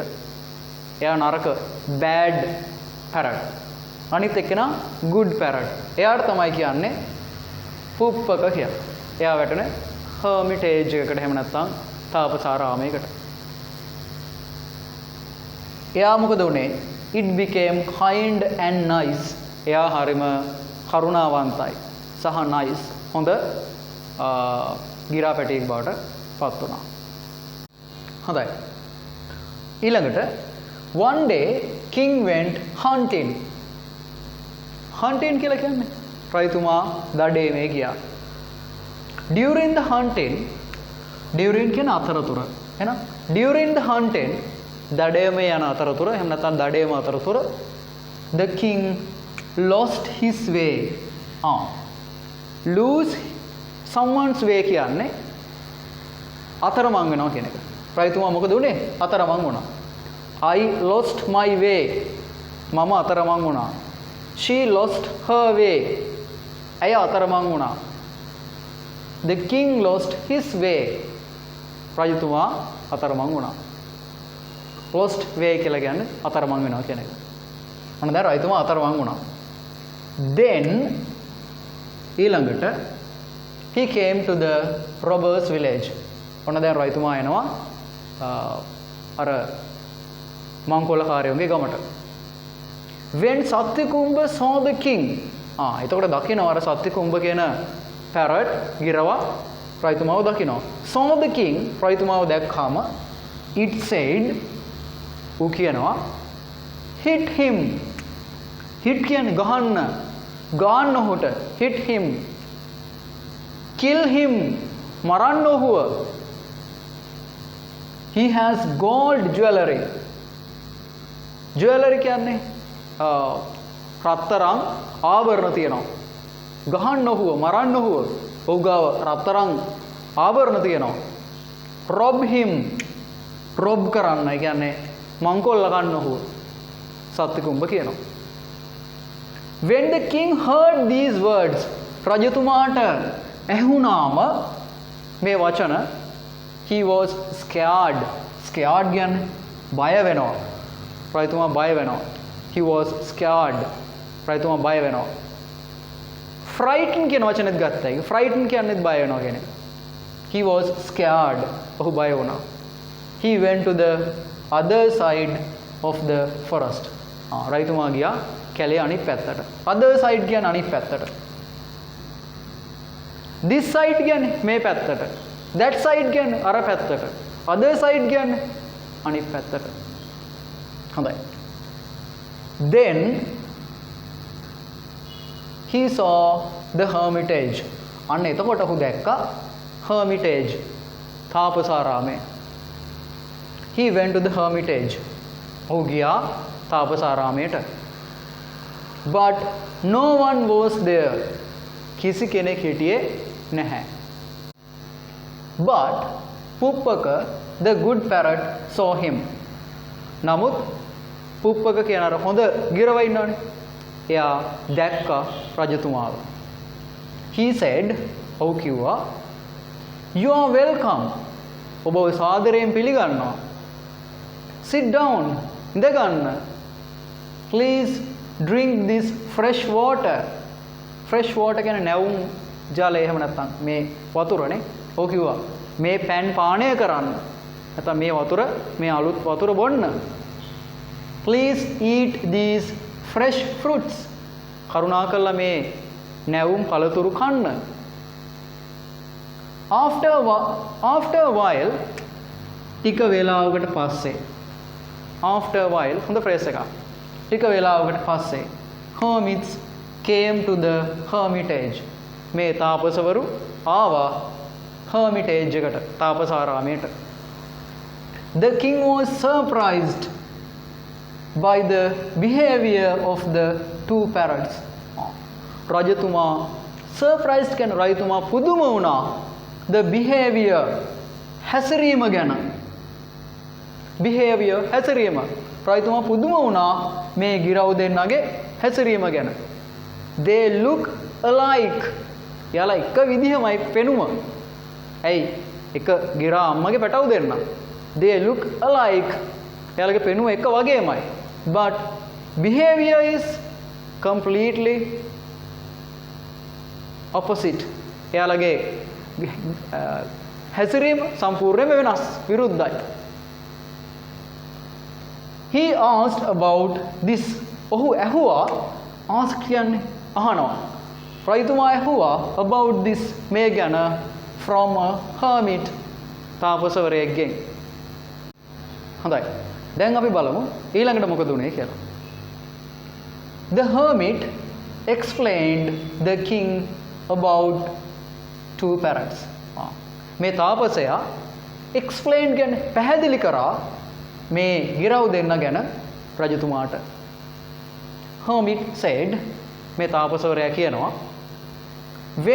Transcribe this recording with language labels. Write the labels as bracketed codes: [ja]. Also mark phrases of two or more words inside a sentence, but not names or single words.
[si] එයා නරක [en] bad parrot. [si] අනිත් එක්කෙනා [en] good parrot. [si] එයාට තමයි කියන්නේ පුප්පක කියලා. එයා වැටුනේ hermitage එකකට එහෙම නැත්නම් තාපසාරාමයකට. එයා මොකද උනේ? [en] It became kind and nice. [si] එයා හරිම කරුණාවන්තයි සහ nice. හොඳ ගිරා පැටියෙක් බවට පත් වුණා. හොඳයි. ඊළඟට [en] one day king went hunting. [si] hunting කියලා කියන්නේ රයිතුමා දඩේමේ ගියා. [en] during the hunting during [si] කියන අතරතුර. එහෙනම් [en] during the hunting [si] දඩේමේ යන අතරතුර එහෙම නැත්නම් දඩේම අතරතුර [en] the king lost his way. lose someone's way [si] කියන්නේ අතරමං වෙනවා කියන එක. රයිතුමා මොකද උනේ? අතරමං වුණා. [en] I lost my way. [si] මම අතරමං වුණා. [en] She lost her way. [si] ඇය අතරමං වුණා. [en] The king lost his way. [si] රජතුමා අතරමං වුණා. [en] lost way [si] කියලා කියන්නේ අතරමං වෙනවා කියන එක. මොන දැන් රජතුමා අතරමං වුණා. [en] Then ඊළඟට he came to the robbers village. [si] ඔන්න දැන් රජතුමා එනවා අර මංකොල්ලකාරයෝගේ ගමට. [en] when Sattikumba saw the king. [si] එතකොට දකිනවා අර සත්තිකුම්බ කියන parrot ගිරව රජතුමාව දකිනවා. [en] saw the king [si] රජතුමාව දැක්කාම [en] it said [si] ඌ කියනවා [en] hit him. [si] hit කියන්නේ ගහන්න. ගාන්න ඔහුට. [en] hit him. kill him. [si] මරන්න ඔහුව. [en] he has gold jewelry. [si] jewelry කියන්නේ රත්තරන් ආභරණ තියෙනවා. ගහන්න ඔහුව මරන්න ඔහුව. ඔහු ගාව රත්තරන් ආභරණ තියෙනවා. [en] rob him. rob කරන්න. [si] ඒ කියන්නේ මංකොල්ල ගන්න ඔහුව. සත්තිකුම්බ කියනවා. [en] when the king heard these words [si] රජතුමාට ඇහුණාම මේ වචන [en] he was scared [si] කියන්නේ බය වෙනවා රජතුමා බය වෙනවා [en] he was scared [si] රජතුමා බය වෙනවා frighten කියන වචනේත් ගත්තා ඒක frighten කියන්නේත් බය වෙනවා කියන එක [en] he was scared [si] ඔහු බය වුණා [en] he went to the other side of the forest [si] රජතුමා ගියා කැලේ අනිත් පැත්තට [en] other side [si] කියන්නේ අනිත් පැත්තට [en] this side [si] කියන්නේ මේ පැත්තට [en] that side [si] කියන්නේ අර පැත්තට [en] other side [si] කියන්නේ අනිත් පැත්තට හොඳයි then [en] he saw the hermitage [si] අන්න එතකොට ඔහු දැක්කා [en] hermitage තාපසාරාමය he went to the hermitage [si] ඔහු ගියා තාපසාරාමයට [en] but no one was there [si] කිසි කෙනෙක් හිටියේ නැහැ but පුප්පක [en] the good parrot saw him [si] නමුත් පුප්පක කියන අර හොඳ ගිරව ඉන්නවනේ එයා දැක්කා රජතුමාව [en] he said [si] ඔහු කිව්වා [en] you are welcome [si] ඔබ සාදරයෙන් පිළිගන්නවා sit down ඉඳ ගන්න [en] please drink this fresh water [si] කියන්නේ නැවුම් ජලය එහෙම නැත්නම් මේ වතුරනේ ඔහු කිව්වා මේ පෑන් පානය කරන්න නැත්නම් මේ වතුර මේ අලුත් වතුර බොන්න [en] please eat these fresh fruits [si] කරුණාකරලා මේ නැවුම් පළතුරු කන්න [en] after a while [si] ටික වේලාවකට පස්සේ [en] after a while [si] හොඳ ෆ්‍රේස් එකක් ටික වේලාවකට පස්සේ [en] hermits came to the hermitage [si] මේ තාපසවරු ආවා [en] hermitage එකට තාපසාරාමයට the king was surprised by the behavior of the two parrots [si] රජතුමා surprised කියන රජතුමා පුදුම වුණා [en] the behavior [si] හැසිරීම ගැන behavior හැසිරීම රජතුමා පුදුම වුණා මේ ගිරව් දෙන්නගේ හැසිරීම ගැන [en] they look alike [si] යාලා එක විදිහමයි පෙනුම ඇයි එක ගිරා අම්මගේ පැටව් දෙන්න [en] they look alike [si] යාලගේ පෙනුම එක වගේමයි [en] but behavior is completely [si] opposite යාලගේ හැසිරීම සම්පූර්ණයෙන්ම වෙනස් විරුද්ධයි [en] he asked about this [si] ඔහු ඇහුවා ask කියන්නේ අහනවා රජතුමා ඇහුවා [en] about this [si] මේ ගැන from a hermit තාපසවරයෙක්ගෙන් හොඳයි දැන් අපි බලමු ඊළඟට මොකද උනේ කියලා [en] the hermit explained the king about two parrots [si] මේ තාපසයා explain කියන්නේ පැහැදිලි කරා මේ ගිරව් දෙන්න ගැන රජතුමාට [en] hermit said [si] මේ තාපසවරයා කියනවා when